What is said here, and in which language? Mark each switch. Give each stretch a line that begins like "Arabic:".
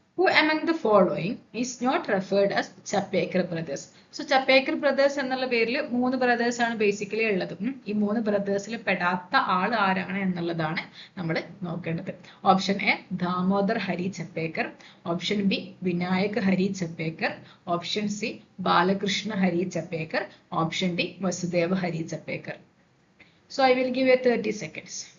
English: Who among the following is not referred as Chapekar brothers?
Malayalam: So Chapekar brothers എന്നുള്ള പേരിൽ 3 brothers ആണ് basically ഉള്ളത്. ഈ 3 brothersൽ പെടാത്ത ആൾ ആരാണ് എന്നുള്ളതാണ് നമ്മൾ നോക്കേണ്ടത്. Option A Damodar Hari Chapekar, option B Vinayak Hari Chapekar, option C Balakrishna Hari Chapekar, option D Vasudeva Hari Chapekar.
English: So I will give you 30 seconds.